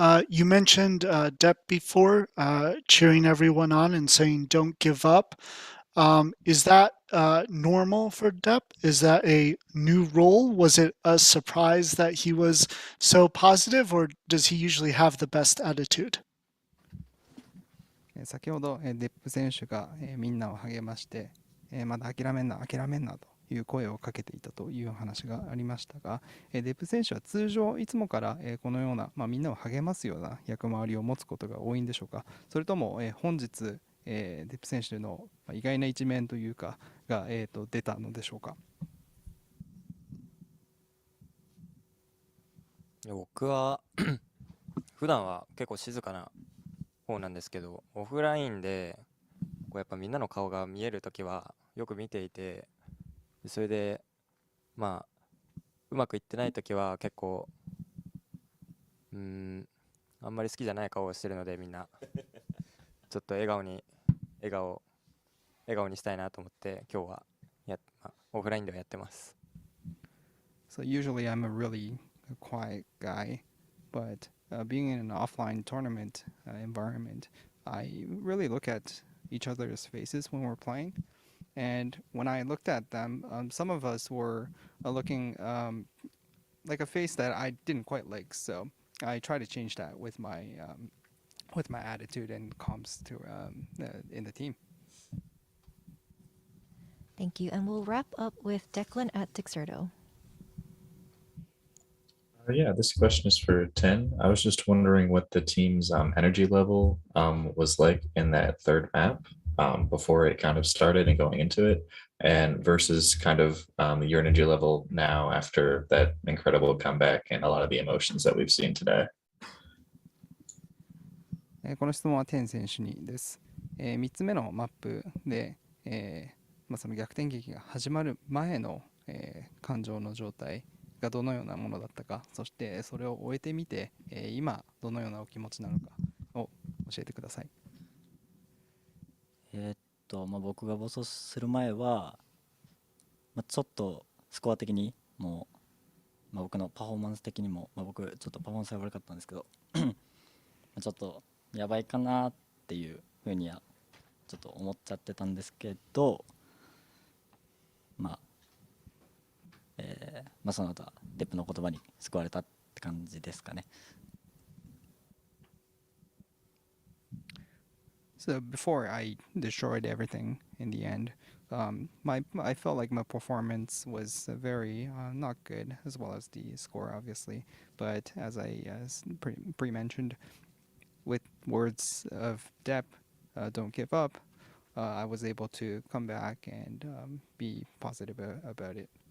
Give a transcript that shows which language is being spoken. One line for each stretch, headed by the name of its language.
English: You mentioned Depp before, cheering everyone on and saying don't give up. Is that normal for Depp? Is that a new role? Was it a surprise that he was so positive, or does he usually have the best attitude?
Japanese: 先ほどデップ選手がみんなを励ましてまだ諦めんな諦めんなという声をかけていたという話がありましたがデップ選手は通常いつもからこのようなみんなを励ますような役回りを持つことが多いんでしょうか。それとも本日デップ選手の意外な一面というかが出たのでしょうか。僕は普段は結構静かな方なんですけど、オフラインでこうやっぱみんなの顔が見えるときはよく見ていて、それでまあうまくいってないときは結構あんまり好きじゃない顔をしてるので、みんなちょっと笑顔にしたいなと思って今日はオフラインではやってます。
English: So usually I'm a really quiet guy, but being in an offline tournament environment, I really look at each other's faces when we're playing. And when I looked at them, some of us were looking like a face that I didn't quite like. So I try to change that with my attitude and comms to in the team. Thank you. And we'll wrap up with Declan at Dixerto. Yeah, this question is for 10. I was just wondering what the team's energy level was like in that third map before it kind of started and going into it, and versus kind of your energy level now after that incredible comeback and a lot of the emotions that we've seen today.
Japanese: この質問はテン選手にです。3つ目のマップで、その逆転劇が始まる前の、感情の状態がどのようなものだったか、そしてそれを終えてみて、今どのようなお気持ちなのかを教えてください。僕が暴走する前は、ちょっとスコア的にも僕のパフォーマンス的にも、僕ちょっとパフォーマンスが悪かったんですけどちょっとやばいかなっていうふうにはちょっと思っちゃってたんですけど、その後はデップの言葉に救われたって感じですかね。
English: So before I destroyed everything in the end, I felt like my performance was very not good, as well as the score, obviously. But as I pre-mentioned, with words of Depp, don't give up, I was able to come back and be positive about it.